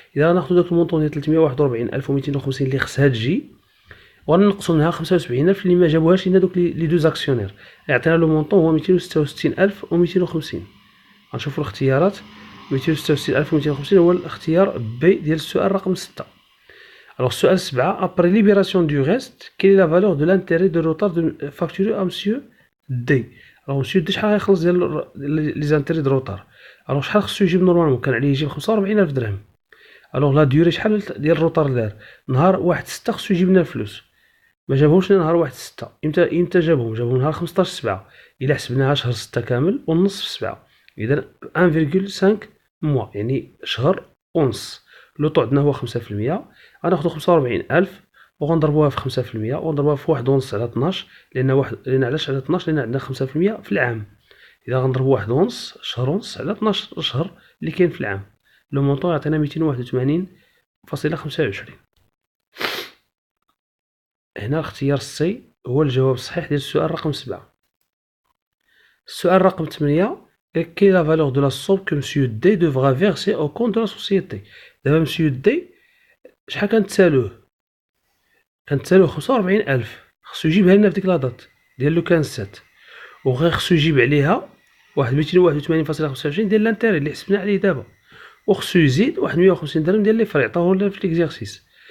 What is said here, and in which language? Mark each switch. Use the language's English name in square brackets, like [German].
[Arabic] اذا غناخدو داك المونطون ديال 341,250 اللي خصها تجي وغنقصو منها 75,000 اللي ما جابوهاش لينا دوك لي دو زاكسيونير، يعطينا لو مونطون هو 266,250. غنشوفو الاختيارات 266,250 هو الاختيار بي ديال السؤال رقم 6. [French] Alors السؤال 7 après libération du reste quelle est la valeur de l'intérêt de retard facturé à monsieur D؟ alors monsieur D [Arabic] شحال غيخلص ديال لي زانتيري دو روطار؟ [French] alors [Arabic] شحال خصو يجيب نورمالمون؟ كان عليه يجيب 45,000 درهم. alors لا ديوري شحال ديال الروطار دار؟ نهار 1/6 خصو يجيب لنا الفلوس، ما جابهمش لنا نهار 1/6. امتى جابهم نهار 15/7. الا حسبناها شهر 6 كامل ونص في 7 اذا 1,5 موا يعني شهر ونص. لوطو عندنا هو 5%، غناخدو 45,000 وغنضربوها في 5% وغنضربوها في 1.5 على 12 لان علاش على 12 لان عندنا 5% في العام. اذا غنضربو 1.5 شهر ونص على 12 شهر اللي كاين في العام لو مونطون يعطينا 281.25. هنا الاختيار سي هو الجواب الصحيح ديال السؤال رقم 7. السؤال رقم 8 [French] quelle est la valeur de la somme que monsieur D devra verser au compte de la société. [Arabic] دابا monsieur D شحال كنتسالوه؟ كنتسالوه 45000 خصو يجيبها لنا في ديك لا دات ديال لو 15 وغير خصو يجيب عليها واحد 281.25 ديال لانتيري اللي حسبنا عليه دابا، وخصو يزيد واحد 150 درهم ديال لي فري عطاوه لنا في ليكزارسيس.